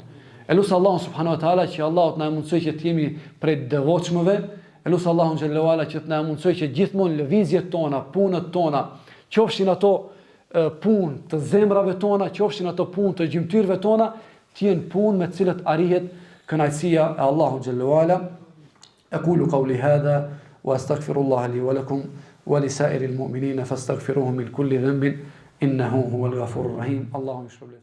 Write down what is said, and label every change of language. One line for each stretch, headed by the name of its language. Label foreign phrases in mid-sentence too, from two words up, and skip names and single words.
Albanian: Elus Allahun
Arabic: سبحانه وتعالى
Albanian: që Allahu na mundsoj që të jemi prej devotshmëve. Elus Allahun
Arabic: جل وعلا
Albanian: që të na mundsoj që gjithmonë lëvizjet tona, punët tona, qofshin ato punë të zemrave tona, qofshin ato punë të gjymtyrëve tona, të jenë punë me të cilat arrihet kënaqësia e Allahut
Arabic: جل وعلا. أقول قولي هذا وأستغفر الله لي ولكم ولسائر المؤمنين فاستغفروه من كل ذنب إنه هو الغفور الرحيم. اللهم اشرب